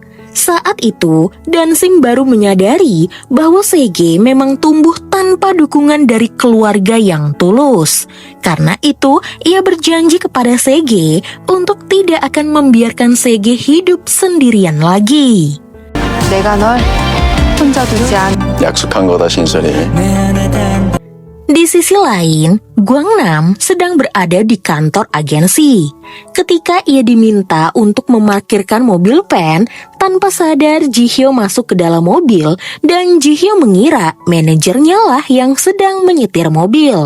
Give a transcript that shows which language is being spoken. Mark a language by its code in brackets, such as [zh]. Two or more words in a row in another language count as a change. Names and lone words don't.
[id] Saat itu, Dansim baru menyadari bahwa Sege memang tumbuh tanpa dukungan dari keluarga yang tulus. Karena itu, ia berjanji kepada Sege untuk tidak akan membiarkan Sege hidup sendirian lagi. [ko] 내가 널 혼자 두지 않. 약속한 거다 신선이. [id] Di sisi lain, Guangnam sedang berada di kantor agensi. Ketika ia diminta untuk memarkirkan mobil Pen, tanpa sadar Ji-hyo masuk ke dalam mobil dan Ji-hyo mengira manajernya lah yang sedang menyetir mobil.